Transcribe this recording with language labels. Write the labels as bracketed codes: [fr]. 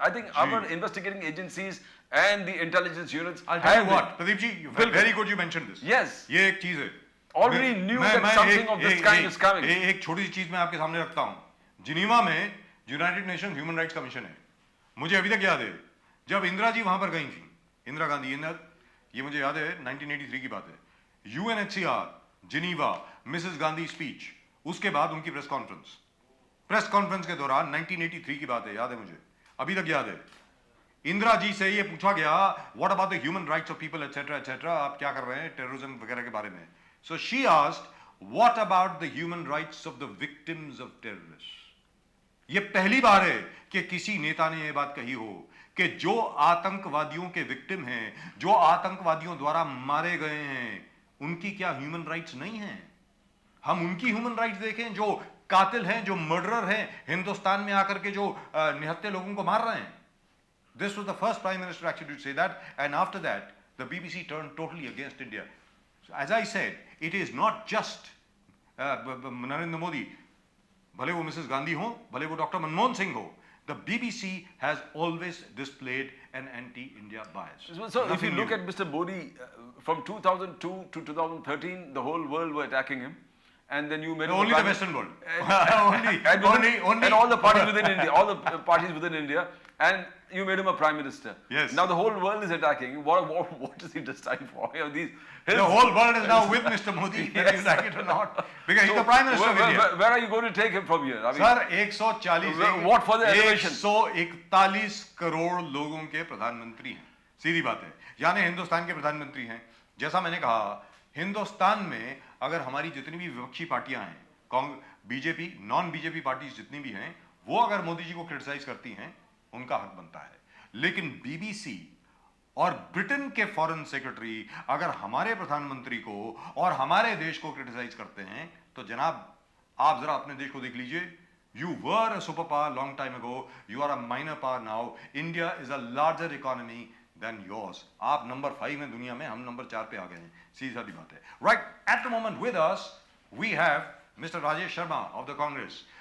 [en] I think our investigating agencies and the intelligence units. I'll tell you what, Pradeep ji, very good you mentioned this. Yes. [hi] ये एक चीज है. [en] Already knew that something of this kind is coming. [hi] एक छोटी सी चीज मैं आपके सामने रखता हूँ. जिनीवा में United nation human rights commission है. मुझे अभी तक याद है जब इंदिरा जी वहां पर गई थी, इंदिरा गांधी, ये मुझे याद है 1983 की बात है. UNHCR, Geneva, Mrs Gandhi speech, उसके बाद उनकी प्रेस कॉन्फ्रेंस के दौरान 1983 की बात है, याद है मुझे, अभी तक याद है. इंदिरा जी से ये पूछा गया, [en] what about the human rights of people etcetera etcetera, [hi] आप क्या कर रहे हैं टेररिज्म वगैरह के बारे में. [en] So she asked, what about the human rights of the victims of terrorist. [hi] ये पहली बार है कि किसी नेता ने ये बात कही हो कि जो आतंकवादियों के विक्टिम हैं, जो आतंकवादियों द्वारा मारे गए हैं, उनकी क्या ह्यूमन राइट्स नहीं हैं. हम उनकी ह्यूमन राइट्स देखें जो कातिल हैं, जो मर्डरर हैं, हिंदुस्तान में आकर के जो निहत्थे लोगों को मार रहे हैं. [en] This was the first Prime Minister actually to say that, and after that, the BBC turned totally against India. So, as I said, it is not just Narendra Modi, [hi] भले वो मिसेस गांधी हो, भले वो डॉक्टर मनमोहन सिंह हो, [en] the BBC has always displayed an anti-India bias. So if you look at Mr. Modi, from 2002 to 2013, the whole world were attacking him. And then you made him only the Western world. and all the parties within India, all the parties within India, and you made him a prime minister. Yes. Now the whole world is attacking. What is he decide for? You know, the whole world is now with Mr. Modi, whether you like it or not, because he's the prime minister of India. Where are you going to take him from here? I mean, Sir, 140 what for the elevation? [hi] 141 crore लोगों के प्रधानमंत्री हैं. सीधी बात है. यानी हिंदुस्तान के प्रधानमंत्री हैं. जैसा मैंने कहा, हिंदुस्तान में अगर हमारी जितनी भी विपक्षी पार्टियां हैं, बीजेपी, नॉन बीजेपी पार्टीज जितनी भी हैं, वो अगर मोदी जी को क्रिटिसाइज करती हैं, उनका हक बनता है. लेकिन बीबीसी और ब्रिटेन के फॉरेन सेक्रेटरी अगर हमारे प्रधानमंत्री को और हमारे देश को क्रिटिसाइज करते हैं, तो जनाब आप जरा अपने देश को देख लीजिए. [en] You were a superpower long time ago. You are a minor power now. India is a larger economy than yours. [hi] आप नंबर 5 हैं दुनिया में, हम नंबर 4 पे आ गए हैं. सीधी सादी बात है. [en] Right at the moment with us we have Mr. Rajesh Sharma of the Congress.